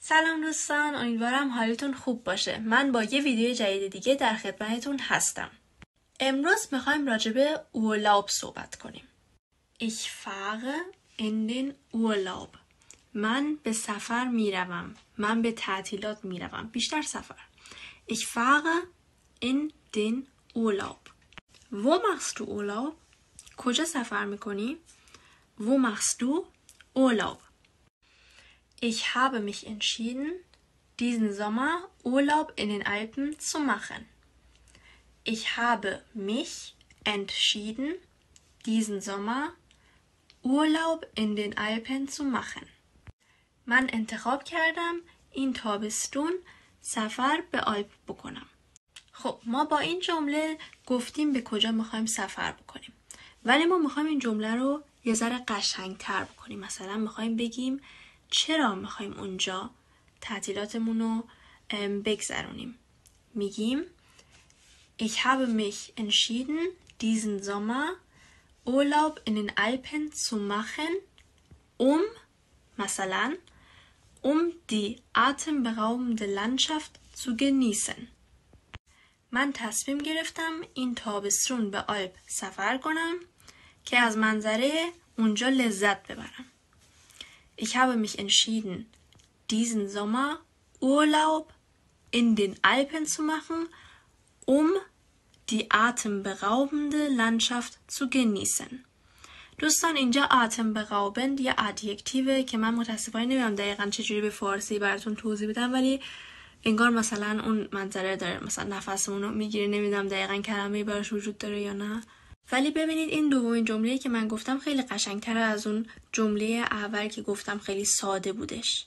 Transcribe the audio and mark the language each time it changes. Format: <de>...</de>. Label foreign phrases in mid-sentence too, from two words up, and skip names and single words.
<fa>سلام دوستان، امیدوارم حالتون خوب باشه. من با یه ویدیو جدید دیگه در خدمتتون هستم. امروز میخوایم راجع به Urlaub صحبت کنیم.</fa> <de>Ich fahre in den Urlaub.</de> <fa>من به سفر میروم. من به تعطیلات میروم. بیشتر سفر.</fa> <de>Ich fahre in den Urlaub. Wo machst du Urlaub?</de> <fa>کجا سفر میکنی؟</fa> <de>Wo machst du Urlaub? Ich habe mich entschieden, diesen Sommer Urlaub in den Alpen zu machen. Ich habe mich entschieden, diesen Sommer Urlaub in den Alpen zu machen.</de> <fa>من انتخاب کردم این تابستون سفر به آلپ بکنم. خب ما با این جمله گفتیم به کجا میخوایم سفر بکنیم. ولی ما میخوایم این جمله رو یه ذره قشنگ‌تر بکنیم. مثلا میخوایم بگیم چرا میخوایم اونجا تعطیلاتمون رو بگذرونیم.</fa> <de>میگیم Ich habe mich entschieden, diesen Sommer Urlaub in den Alpen zu machen, مثلا die atemberaubende Landschaft zu genießen.</de> <fa>من تصمیم گرفتم این تابستون به آلپ سفر کنم که از منظره اونجا لذت ببرم.</fa> <de>Ich habe mich entschieden, diesen Sommer Urlaub in den Alpen zu machen, die atemberaubende Landschaft zu genießen.</de> <fa>دوستان اینجا atemberaubend یه ادجکتیوه که من متاسفانه نمیدونم دقیقاً چجوری به فارسی براتون توضیح بدم، ولی انگار مثلا اون منظره داره، مثلا نفسمون رو میگیره. نمیدونم دقیقاً کلمه‌ای براش وجود داره یا نه. ولی ببینید این دومین جمله‌ای که من گفتم خیلی قشنگ‌تره از اون جمله اول که گفتم خیلی ساده بودش.</fa>